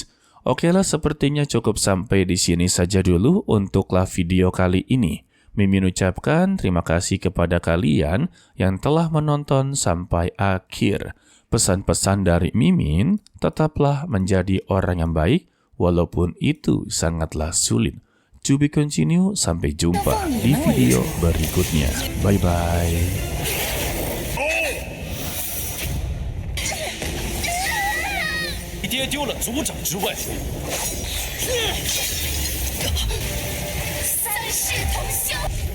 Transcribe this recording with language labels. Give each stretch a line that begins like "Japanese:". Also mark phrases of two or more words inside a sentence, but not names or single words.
Indonesian: Oke lah, sepertinya cukup sampai di sini saja dulu untuklah video kali ini. Mimin ucapkan terima kasih kepada kalian yang telah menonton sampai akhir. Pesan-pesan dari Mimin, tetaplah menjadi orang yang baik walaupun itu sangatlah sulit.
English: To be continue,
Indonesian: sampai jumpa di video berikutnya. Bye-bye.
Chinese: 你爹丢了族长之位。三世同修。